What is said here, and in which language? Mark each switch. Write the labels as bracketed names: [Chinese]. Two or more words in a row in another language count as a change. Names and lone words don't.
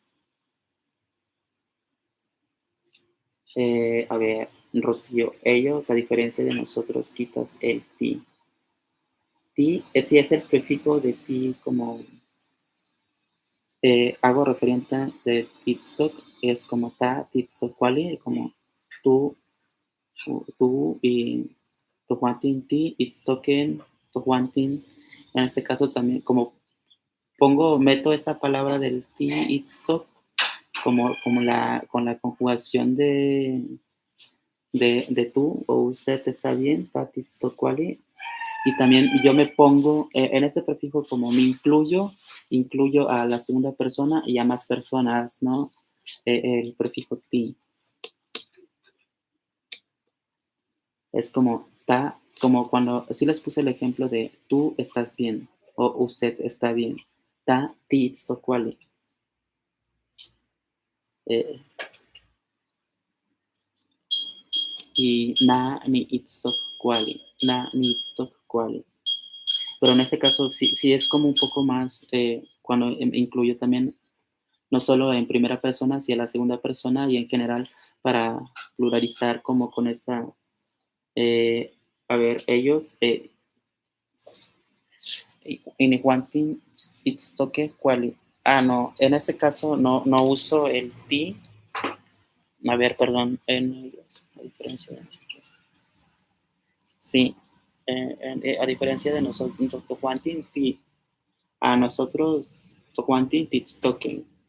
[Spanish] A ver, Rocío, ellos, a diferencia de nosotros, quitas el ti. Ti, sí es el prefijo de ti como hago referente de TikTok es como [Nahuatl languages] ta, titzocuali, [Spanish] como tú, tú y [Nahuatl languages] tohuantin, ti, itztoquen, tohuantin. [Spanish] En este caso también, como meto esta palabra del [Nahuatl languages] ti, itztoc, [Spanish] con la conjugación de tú o usted está bien, [Nahuatl languages] ta, titzocuali. [Spanish] Y también yo me pongo, en este prefijo como me incluyo a la segunda persona y a más personas, ¿no? El prefijo ti. Es como ta, como cuando, sí les puse el ejemplo de tú estás bien o usted está bien. [Nahuatl languages] Ta, ti, tzocuali. [Spanish] Eh, y [Nahuatl languages] na, ni, itzocuali. Na, ni, itzocuali. [Spanish] Pero en este caso sí es como un poco más, cuando incluyo también no solo en primera persona, sino en la segunda persona y en general para pluralizar como con esta, a ver, ellos, [Nahuatl languages] inihuantin itztoque cuali. [Spanish] Ah, no, en este caso no uso el ti. A ver, perdón, en ellos, a diferencia de nosotros. Sí, a diferencia de nosotros, [Nahuatl languages] tohuantin ti, [Spanish] a nosotros, [Nahuatl languages] tohuantin titztoque.